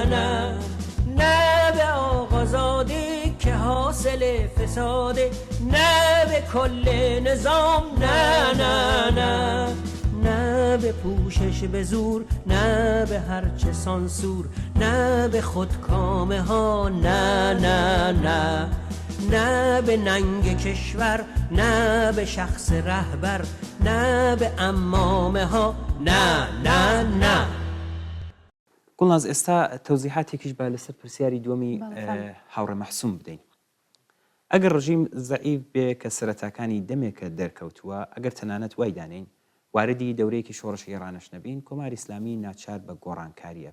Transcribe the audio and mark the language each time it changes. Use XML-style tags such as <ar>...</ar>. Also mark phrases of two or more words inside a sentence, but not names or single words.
<fa>نه نه به آقازاده که حاصل فساده، نه به کل نظام، نه نه نه نه به پوشش به زور، نه به هرچه سانسور، نه به خودکامه ها، نه نه نه نه به ننگ کشور، نه به شخص رهبر، نه به امامه ها، نه نه نه.</fa> <ckb>گوڵناز ئێستا تەوزیحاتێکیش با لەسەر پرسیاری دووەمی هاوڕێ مەحسووم بدەین. ئەگەر ڕژیم زەعیف بێ کە سەرەتاکانی دەمێکە دەرکەوتووە، ئەگەر تەنانەت وای دانین واردی دەورەیەکی شۆڕشی ڕانش نەبین، کۆماری ئیسلامی ناچار بە گۆڕانکاریە.</ckb>